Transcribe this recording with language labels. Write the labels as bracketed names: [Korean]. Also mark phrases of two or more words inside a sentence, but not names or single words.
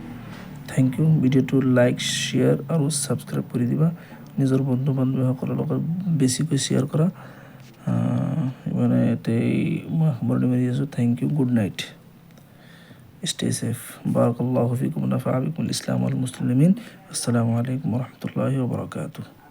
[English] Thank you. [Assamese] ভিডিঅ'টো লাইক, শ্বেয়াৰ আৰু ছাবস্ক্ৰাইব কৰি দিবা। নিজৰ বন্ধু বান্ধৱীসকলৰ লগত বেছিকৈ শ্বেয়াৰ কৰা। মানে এতেই মই সামৰণি মাৰি আছোঁ। [English] Thank you, good night, stay safe, [Arabic] بارك الله فيكم، نفع بكم الإسلام المسلمين. السلام عليكم ورحمة الله وبركاته.